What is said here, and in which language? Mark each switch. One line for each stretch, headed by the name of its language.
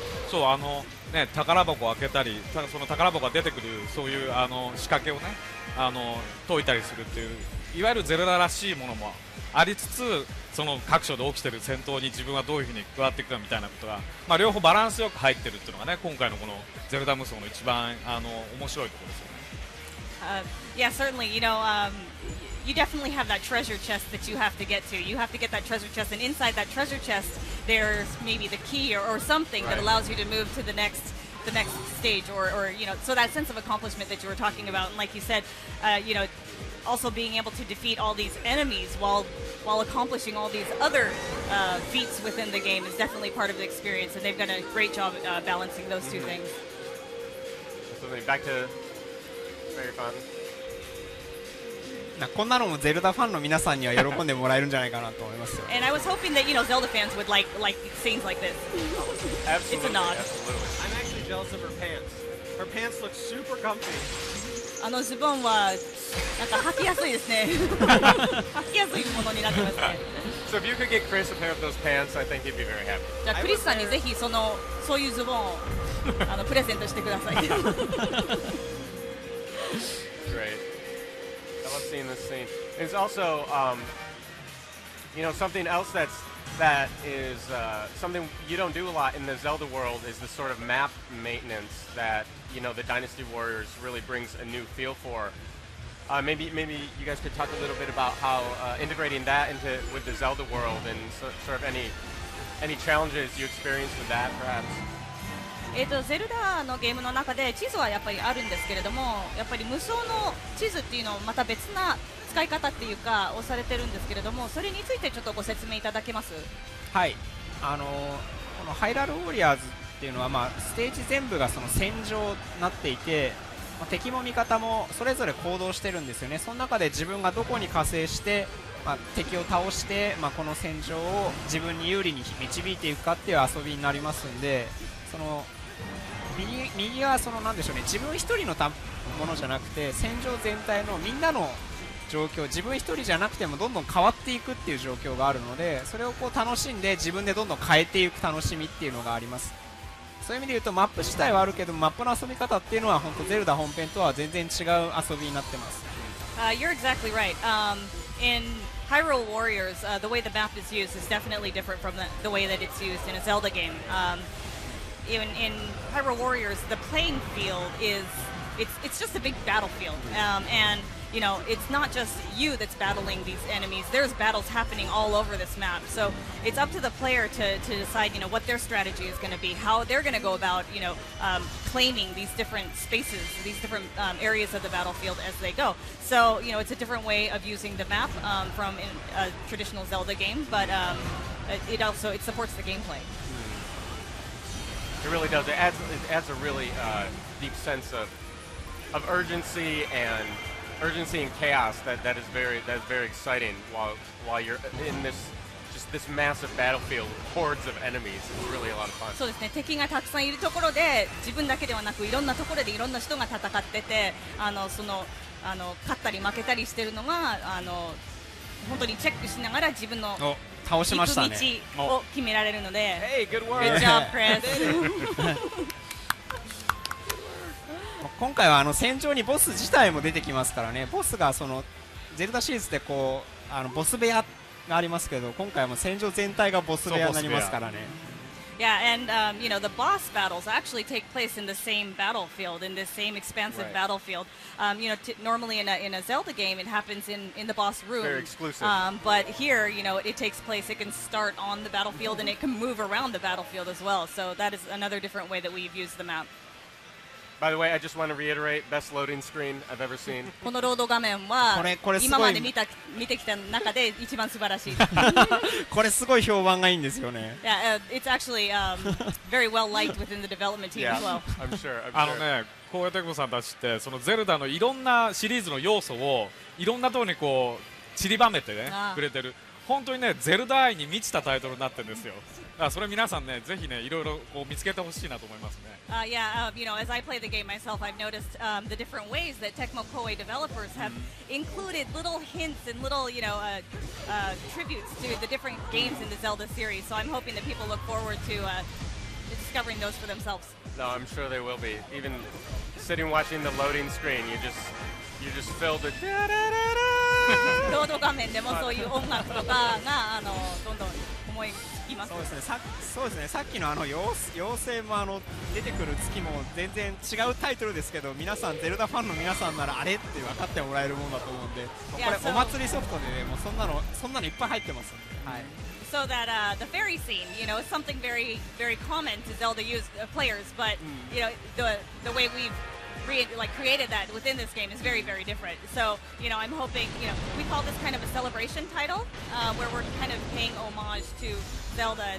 Japanese: そうね、宝箱を開けたりその宝箱が出てくるそういう仕掛けをね解いたりするっていういわゆるゼルダらしいものもありつつその各所で起きてる戦闘に自分はどういうふうに加わっていくかみたいなことが、まあ、両方バランスよく入ってるっていうのがね今回のこのゼルダ無双の一番面白いところですよね。
English: Yeah, certainly. You definitely have that treasure chest that you have to get to. You have to get that treasure chest, and inside that treasure chest, there's maybe the key or something that allows you to move to the next stage, or so that sense of accomplishment that you were talking about, and like you said, also being able to defeat all these enemies while accomplishing all these other feats within the game is definitely part of the experience, and they've done a great job balancing those two things. So back to very fun.
Japanese: こんなのもゼルダファンの皆さんには喜んでもらえるんじゃないかなと思いますよ。
English: And I was hoping that Zelda fans would like scenes like this. Absolutely, It's a nod. Absolutely. I'm actually jealous of her pants. Her pants look super comfy.
Japanese: ズボンはなんか履きやすいですね。履きやすいものになってますね。
English: So if you could get Chris a pair of those pants, I think he'd be very happy.
Japanese: じゃあクリスさんにぜひそういうズボンをプレゼントしてください。
English: Great. I love seeing this scene. It's also, something else that is something you don't do a lot in the Zelda world is the sort of map maintenance that the Dynasty Warriors really brings a new feel for. Maybe you guys could talk a little bit about how integrating that with the Zelda world and sort of any challenges you experienced with that, perhaps.
Japanese: ゼルダのゲームの中で地図はやっぱりあるんですけれども、やっぱり無双の地図っていうのをまた別な使い方っていうかをされてるんですけれども、それについてちょっとご説明いただけます？はい、このハイラルウォリアーズっていうのは、ステージ全部がその戦場になっていて、敵も味方もそれぞれ行動してるんですよね。その中で自分がどこに加勢して、敵を倒して、この戦場を自分に有利に導いていくかっていう遊びになりますんで、その右はなんでしょうね、自分一人のものじゃなくて戦場全体のみんなの状況、自分一人じゃなくてもどんどん変わっていくっていう状況があるので、それを楽しんで自分でどんどん変えていく楽しみっていうのがあります。そういう意味で言うとマップ自体はあるけどマップの遊び方っていうのは本当ゼルダ本編とは全然違う遊びになってます。
English: You're exactly right. In Hyrule Warriors, the way the map is used is definitely different from the way that it's used in a Zelda game. In Hyrule Warriors, the playing field it's just a big battlefield, and it's not just you that's battling these enemies. There's battles happening all over this map, so it's up to the player to decide what their strategy is going to be, how they're going to go about claiming these different spaces, these different areas of the battlefield as they go. So it's a different way of using the map from in a traditional Zelda game, but it supports the gameplay. It really does. It adds a really deep sense of urgency and chaos that is very exciting while you're in this massive battlefield with hordes of enemies. It's really a lot of fun.
Japanese: そうですね。敵がたくさんいるところで自分だけではなくいろんなところでいろんな人が戦ってて、勝ったり負けたりしてるのが本当にチェックしながら自分の倒しましたね。道を決められるので。
English: Hey, good work. Good job, Chris.
Japanese: 今回は戦場にボス自体も出てきますからね。ボスがゼルダシリーズでボス部屋がありますけど、今回はもう戦場全体がボス部屋になりますからね。
English: Yeah, and the boss battles actually take place in the same battlefield, in the same expansive battlefield. Normally in a Zelda game, it happens in the boss room. Very exclusive. But here, it takes place. It can start on the battlefield, and it can move around the battlefield as well. So that is another different way that we've used the map. By the way, I just want to reiterate, best loading screen I've ever seen.
Japanese: このロード画面はこれすごい今まで見てきた中で一番素晴らしい。これすごい評判がいいんですよね。
English: Yeah, it's actually very well liked within the development team as well. I'm sure.
Japanese: ね、こうやってさんたちってそのゼルダのいろんなシリーズの要素をいろんなところに散りばめてねくれてる。本当にねゼルダ愛に満ちたタイトルになってるんですよ。だからそれ皆さんねぜひねいろいろこう見つけてほしいなと思いますね。
English: Yeah, as I play the game myself, I've noticed the different ways that Tecmo Koei developers have included little hints and little, tributes to the different games in the Zelda series. So I'm hoping that people look forward to discovering those for themselves. No, I'm sure they will be. Even sitting watching the loading screen, you just filled with
Japanese: ロード画面でもそういう音楽とかがどんどん思いつきます。そうですね。さっきの妖精も出てくる月も全然違うタイトルですけど、皆さんゼルダファンの皆さんならあれって分かってもらえるものだと思うんで、これお祭りソフトでねもうそんなのいっぱい入ってますんで。はい。
English: So that the fairy scene, is something very, very common to Zelda players, but the way we've created that within this game is very, very different. So I'm hoping we call this kind of a celebration title, where we're kind of paying homage to Zelda.